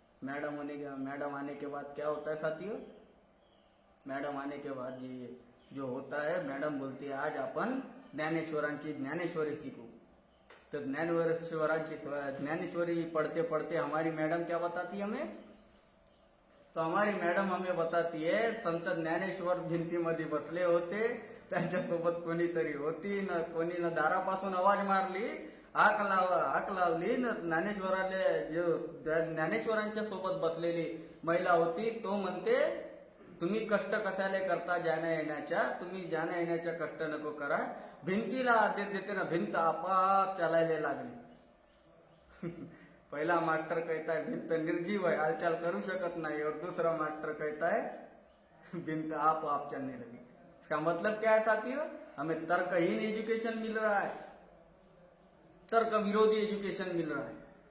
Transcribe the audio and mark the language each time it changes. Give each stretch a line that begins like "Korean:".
Hindi: Madam आने के बाद क्या होता है साथियों? मैडम आने के बाद ये जो होता है, मैडम बोलती है
Marathi: आज आपण ज्ञानेश्वरांची ज्ञानेश्वरी
Hindi: सीखू। तो ज्ञानेश्वरी पढ़ते पढ़ते हमारी मैडम क्या बताती है हमें? तो हमारी मैडम हमें बताती है,
Marathi: संत ज्ञानेश्वर भिंतीमध्ये बसले होते, त्यांच्यासोबत कोणीतरी होती, न कोणी न दारापासून आवाज मारली, हाक लावली, न ज्ञानेश्वराले जो ज्ञानेश्वरांच्या सोबत बसलेली महिला होती, तो म्हणते तुम्ही कष्ट कशाले करता जाण्या येण्याच्या, तुम्ही जाण्या येण्याच्या कष्ट नको करा, भिंतीला आदेश देते ना, भिंत आपाप चलायला लागली।
Hindi: पहला मास्टर कहता है भिंत निर्जीव है,
Marathi: हालचाल करू शकत
Hindi: नहीं, और दूसरा मास्टर कहता है भिंत आप चलने लगी। इसका मतलब क्या है साथियों? हमें तर्कहीन एजुकेशन मिल रहा है, तर्क विरोधी एजुकेशन मिल रहा है।